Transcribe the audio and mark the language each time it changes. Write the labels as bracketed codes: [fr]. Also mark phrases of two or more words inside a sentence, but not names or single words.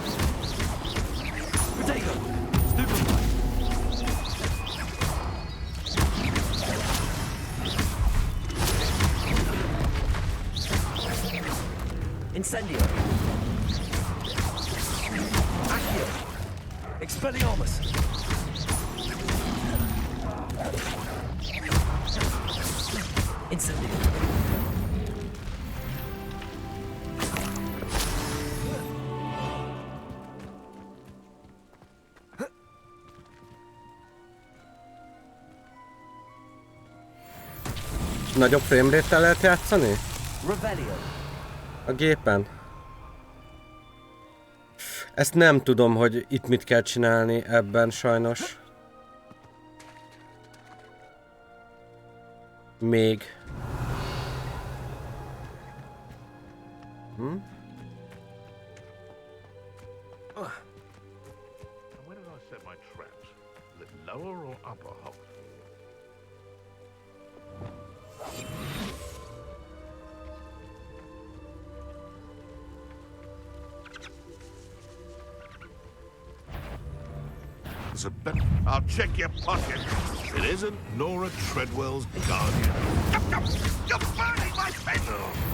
[en] Potato. Stupefy. Incendio. Accio. Expelliarmus. Incendio. [hu] Nagyobb framerate-tel lehet játszani? Revelio. A gépen? Ezt nem tudom, hogy itt mit kell csinálni ebben sajnos. Még. [en] When did I set my traps? Is it lower or upper hold? It's a bit. I'll check your pocket. It isn't Nora Treadwell's guardian. You're burning my pencil!